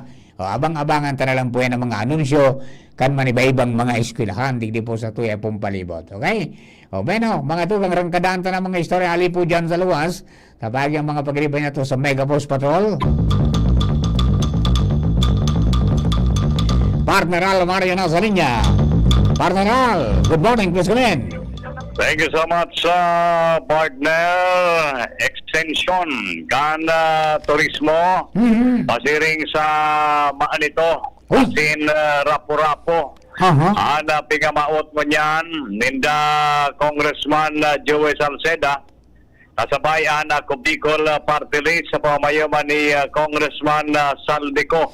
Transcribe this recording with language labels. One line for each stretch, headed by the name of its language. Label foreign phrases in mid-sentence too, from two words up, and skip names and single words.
Bikol: O, abang-abangan ta na lang po yan ang mga anunsyo kan maniba-ibang mga eskwelahan, digdi po sa tuya pong palibot. Okay? O, bueno, mga tugang rangkadaan ta na mga istorya ali po dyan sa luwas. Kapag ang mga pagribay na to sa Mega Post Patrol. Partner Al Mario na sa linya.
English: Partner Al, good morning, please come in. Thank you so much, partner.
Bikol: Extension kan turismo pasiring sa maanito Uy. asin rapo-rapo. Aha. Ana pigamaot mo niyan ninda Congressman Joey Salceda kasabay ana ko Bicol Party List sa pamayaman ni Congressman Saldico.